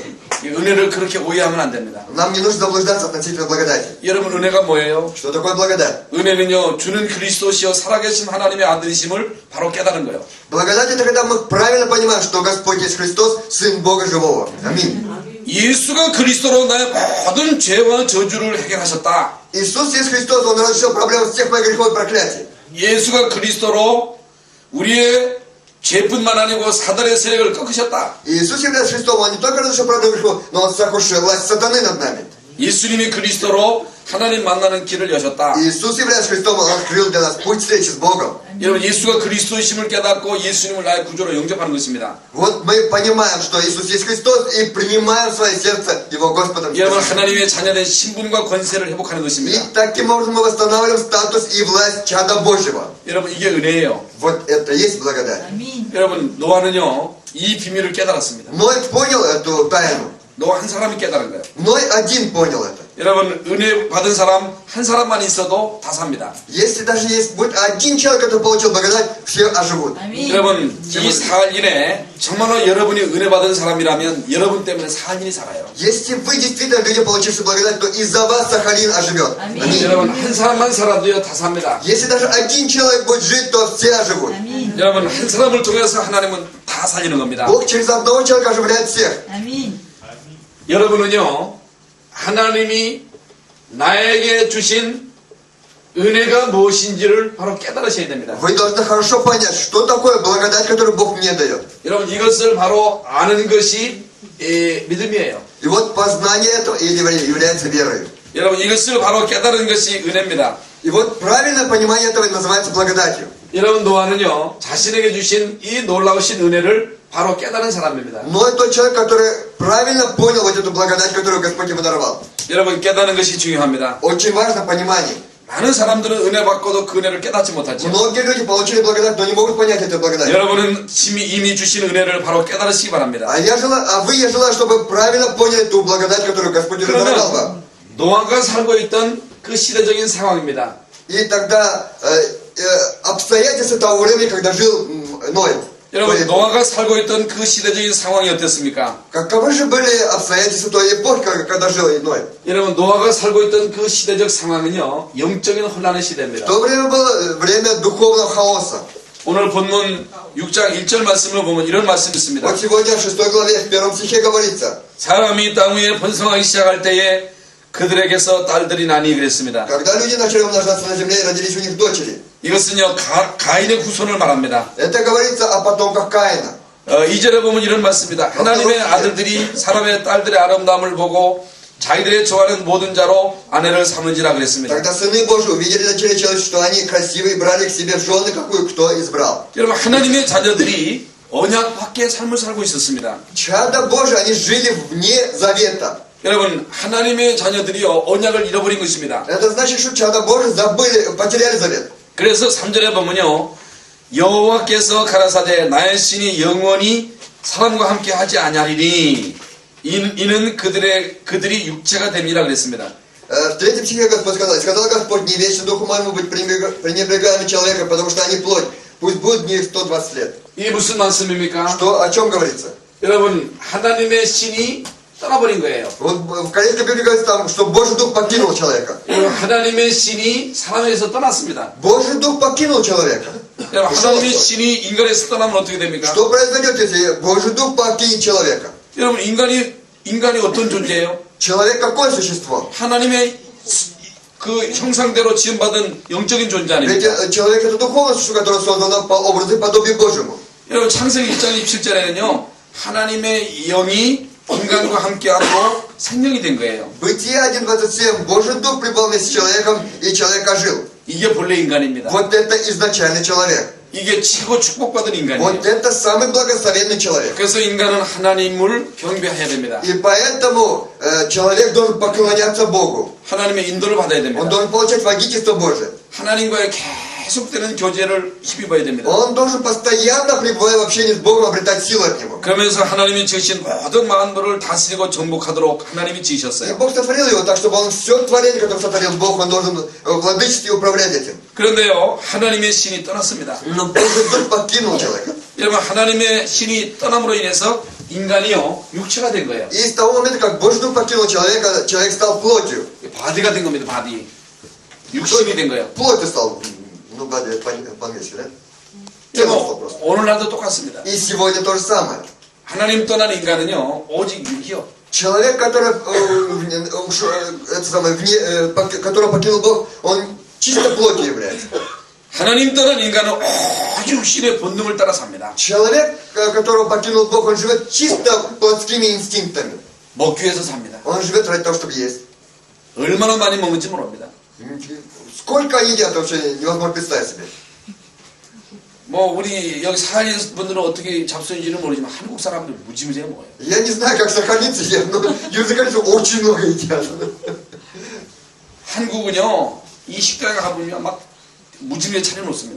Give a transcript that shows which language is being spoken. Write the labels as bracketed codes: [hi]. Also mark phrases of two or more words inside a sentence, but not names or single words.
[ko] 이 은혜를 그렇게 오해하면 안 됩니다. [ru] Нам не нужно заблуждаться относительно благодати. [ko] 여러분 은혜가 뭐예요? [ru] Что такое благодать? [ko] 은혜는요 주는 그리스도시여 살아계신 하나님의 아들이심을 바로 깨달은 거예요. [ru] Благодать это когда мы правильно понимаем, что Господь есть Христос, Сын Бога Живого. Аминь. [ko] 예수가 그리스도로 나의 모든 죄와 저주를 해결하셨다. [ru] Иисус есть Христос, Он разрешил проблему всех моих грехов и проклятий. [ko] 예수가 그리스도로 우리의 죄뿐만 아니고 사단의 세력을 꺾으셨다. [ru] Иисус является Христом, Он не только разрешил проблему грехов, но Он сокрушил власть сатаны над нами. [ko] 예수님이 그리스도로 하나님 만나는 길을 여셨다. [ru] Иисус является Христом, Он открыл для нас путь встречи с Богом. [ko] 여러분 예수가 그리스도이심을 깨닫고 예수님을 나의 구주로 영접하는 것입니다. [ru] Вот мы понимаем, что Иисус есть Христос, и принимаем в свое сердце Его Господом. [ko] 여러분 하나님의 자녀된 신분과 권세를 회복하는 [ru] И [ko] 것입니다. [ru] таким образом мы восстанавливаем статус и власть чада Божьего. [ko] 여러분 이게 은혜예요. [ru] Вот это и есть благодать. [ko] 여러분 노아는요 이 비밀을 깨달았습니다. [ru] Ной понял эту тайну. [ko] 노아 한 사람이 깨달은 거예요. [ru] Ной один понял это. [ko] 여러분 은혜 받은 사람 한 사람만 있어도 다 삽니다. [ru] Если даже есть будет один человек, который получил благодать, все оживут. [ko] 여러분 이 사할인에 정말로 여러분이 은혜 받은 사람이라면 여러분 때문에 사할인이 살아요. [ru] Если вы действительно люди, получившие благодать, то из-за вас Сахалин оживет. Аминь. [ko] 여러분 한 사람만 살아도요 다 삽니다. [ru] Если даже один человек будет жить, то все оживут. [ko] 여러분 한 사람을 통해서 하나님은 다 살리는 겁니다. [ru] Бог через одного человека оживляет всех. [ko] 여러분은요 하나님이 나에게 주신 은혜가 무엇인지를 바로 깨달으셔야 됩니다. [ru] Вы должны хорошо понять, что такое благодать, которую Бог мне дает. [ko] 여러분 이것을 바로 아는 것이 믿음이에요. [ru] И вот познание этого является верой. [ko] 여러분 이것을 바로 깨달은 것이 은혜입니다. [ru] И вот правильное понимание этого называется благодатью. [ko] 여러분 노아는요 자신에게 주신 이 놀라우신 은혜를 바로 깨달은 사람입니다. [ru] Но тот человек, который правильно понял вот эту благодать, которую Господь ему даровал. [ko] 여러분 깨닫는 것이 중요합니다. [ru] Очень важно понимание. [ko] 많은 사람들은 은혜 받고도 그 은혜를 깨닫지 못하죠. [ru] Многие люди получили благодать, но не могут понять эту благодать. [ko] 여러분은 이미 주신 은혜를 바로 깨달으시기 바랍니다. [ru] Я желаю, чтобы правильно поняли ту благодать, которую Господь уже даровал вам. [ko] 그러면 노아가 살고 있던 그 시대적인 상황입니다. [ru] И тогда обстоятельства того времени, когда жил Ной. [ko] 여러분 노아가 살고 있던 그 시대적인 상황이 어땠습니까? [ru] Каковы же были обстоятельства той эпохи, когда жил Ной? [ko] 여러분 노아가 살고 있던 그 시대적 상황은요 영적인 혼란의 시대입니다. [ru] В то время было время духовного хаоса. [ko] 오늘 본문 6장 1절 말씀을 보면 이런 말씀이 있습니다. [ru] Вот сегодня в 6 главе, в 1 стихе говорится, [ko] 사람이 땅 위에 번성하기 시작할 때에 그들에게서 딸들이 나니 그랬습니다. [ru] когда люди начали умножаться на земле и родились у них дочери. [ko] 이것은요 가인의 후손을 말합니다. [ru] Это говорится о потомках Каина. [ko] 2절에 보면 이런 말씀입니다. 하나님의 아들들이 사람의 딸들의 아름다움을 보고 자기들의 좋아하는 모든 자로 아내를 삼는지라 그랬습니다. [ru] Когда сыны Божьи увидели дочери человеческие, что они красивые, брали к себе в жены, какую кто избрал. [ko] 여러분 하나님의 자녀들이 언약 밖의 삶을 살고 있었습니다. [ru] Чада Божие, они жили вне завета. [ko] 여러분 하나님의 자녀들이요 언약을 잃어버린 것입니다. [ru] Это значит, что чада Божие забыли, потеряли завет. [ko] 그래서 3절에 보면요 여호와께서 가라사대 나의 신이 영원히 사람과 함께 하지 아니하리니 이는 그들이 육체가 됨이라 그랬습니다. [ru] В 3 стихе Господь сказал Господь, не вечно духу моему быть пренебрегаемым человеком, потому что они плоть. Пусть будет в них 120 лет. [ko] 이게 무슨 말씀입니까? [ru] Что, о чем говорится? [ko] 여러분 하나님의 신이 떠나버린 거예요. [ru] Вот в Корейской Библии говорится там, что Божий Дух покинул человека. [ko] 여러분 하나님의 신이 사람에서 떠났습니다. [ru] Божий Дух покинул человека. [ko] 여러분 하나님의 신이 인간에서 떠나면 어떻게 됩니까? [ru] Что произойдет, если Божий Дух покинет человека? [ko] 여러분 인간이 어떤 존재예요? [ru] Человек какое существо? [ko] 하나님의 그 형상대로 지음받은 영적인 존재 [ru] Ведь [ko] 아닙니까? [ru] человек это духовное существо, которое создано по образу и подобию Божьему. [ko] 여러분 창세기 1장 27절에는요 하나님의 영이 인간과 함께함으로 생명이 된 거예요. [ru] Бытие 1.27. Божий Дух пребывал вместе с человеком, и человек ожил. [ko] 이게 본래 인간입니다. [ru] Вот это изначальный человек. [ko] 이게 최고 축복받은 인간이에요. [ru] Вот это самый благословенный человек. [ko] 그래서 인간은 하나님을 경배해야 됩니다. [ru] И поэтому человек должен поклоняться Богу. [ko] 하나님의 인도를 받아야 [ru] Он [ko] 됩니다. [ru] должен получать водительство Божие. [ko] 하나님과의 계속되는 교제를 힘입어야 됩니다. [ru] Он должен постоянно, пребывая в общении с Богом, обретать силу от Него. [ko] 그러면서 하나님이 지으신 모든 만물을 다스리고 정복하도록 하나님이 [ru] И [ko] 지으셨어요. [ru] Бог сотворил его так, чтобы он все творение, которое сотворил Бог, он должен владычестве управлять этим. [ko] 그런데요, 하나님의 신이 떠났습니다. [ru] Но Божий Дух покинул человека. [ko] 여러분, 하나님의 신이 떠남으로 인해서 인간이요, 육체가 된 거예요. [ru] И с того момента, как Божий Дух покинул человека, человек стал плотью. [ko] 바디가 된 겁니다, 바디. 육신이 된 거예요. [ru] Плотью стал. Ну, по-английски, да? Тело стал просто. [ko] 오늘날도 똑같습니다. [ru] И сегодня то же самое. [ko] 하나님 떠난 인간은요, 오직 육이요. [ru] Человек, который, который покинул Бог, он чисто плотью является. [ko] 하나님 떠난 인간은 오직 육신의 본능을 따라 삽니다. [ru] Человек, которого покинул Бог, он живет чисто плотскими инстинктами. [ko] 먹기 위해서 삽니다. [ru] Он живет ради того, чтобы есть. [ko] 얼마나 많이 먹는지 모릅니다. [ru] Сколько они едят, вообще невозможно представить себе. [ko] 뭐 우리 여기 사는 분들은 어떻게 잡수는지는 모르지만 한국 사람들 무지무지해 먹어요. [ru] Я не знаю, как сахалинцы едят, но южнокорейцы очень много едят. [ko] 한국은요, 이 식당에 가보면 막 무지무지해 차려놓습니다.